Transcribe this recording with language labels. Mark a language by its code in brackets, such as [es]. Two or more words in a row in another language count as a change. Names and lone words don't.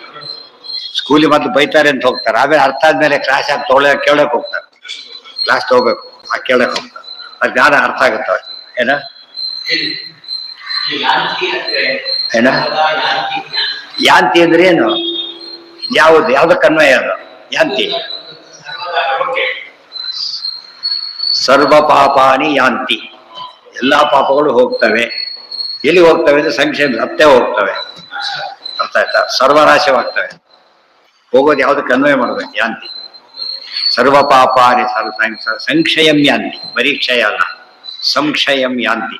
[kn] ಸ್ಕೂಲಿಗೆ ಮೊದಲು ಬೈತಾರೆ ಅಂತ ಹೋಗ್ತಾರೆ, ಆಮೇಲೆ ಅರ್ಥ ಆದ್ಮೇಲೆ ಕ್ಲಾಸ್ ಆಗಿ ಕೇಳಕ್ ಹೋಗ್ತಾರೆ. ಕ್ಲಾಸ್ ತಗೋಬೇಕು, ಆ ಕೇಳಕ್ ಹೋಗ್ತಾರೆ. ಅದು ಜ್ಞಾನ ಅರ್ಥ ಆಗುತ್ತೆ. ಏನ ಏನ ಯಾಂತಿ ಅಂದ್ರೆ ಏನು? ಯಾವ್ದಕ್ಕೆ ಅನ್ವಯ ಅದು? [sa] ಯಾಂತಿ ಸರ್ವ ಪಾಪಾನಿ ಯಾಂತಿ. [kn] ಎಲ್ಲಾ ಪಾಪಗಳು ಹೋಗ್ತವೆ. ಎಲ್ಲಿ ಹೋಗ್ತವೆ ಅಂದ್ರೆ ಸಂಶಯ ಹತ್ತೆ ಹೋಗ್ತವೆ. ಅರ್ಥ ಆಯ್ತಾ? ಸರ್ವನಾಶವಾಗ್ತವೆ. ಹೋಗೋದು ಯಾವ್ದಕ್ಕೆ ಅನ್ವಯ ಮಾಡ್ಬೇಕು? [sa] ಯಾಂತಿ ಸರ್ವ ಪಾಪಾನಿ ಸಂಕ್ಷಯಂ ಯಾಂತಿ. [kn] ಬರೀ ಕ್ಷಯ ಅಲ್ಲ, [sa] ಸಂಕ್ಷಯಂ ಯಾಂತಿ.